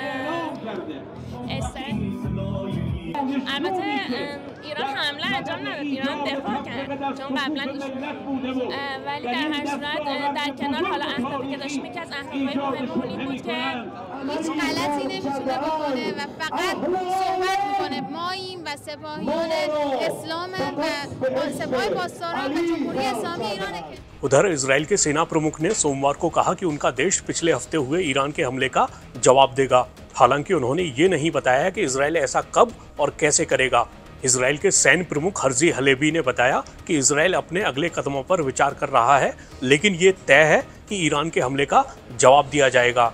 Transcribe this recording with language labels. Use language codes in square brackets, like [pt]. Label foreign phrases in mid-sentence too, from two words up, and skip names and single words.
[fa] البته ایران حمله انجام نداد، ایران دفاع کرد چون قبلا ولی در هر صورت در کنار حالا اهدافی که داشتیم یکی از اهدافهای مهممون این بود که هیچ غلطی نمیتونه بکنه و فقط صحبت میکنه. ماییم و سپاهیان اسلام و سپاه پاسداران و جمهوری اسلامی ایرانه. [hi] उधर इजराइल के सेना प्रमुख ने सोमवार को कहा कि उनका देश पिछले हफ्ते हुए ईरान के हमले का जवाब देगा। हालांकि उन्होंने ये नहीं बताया कि इजराइल ऐसा कब और कैसे करेगा। इजराइल के सैन्य प्रमुख हर्जी हलेबी ने बताया कि इजराइल अपने अगले कदमों पर विचार कर रहा है, लेकिन ये तय है कि ईरान के हमले का जवाब दिया जाएगा।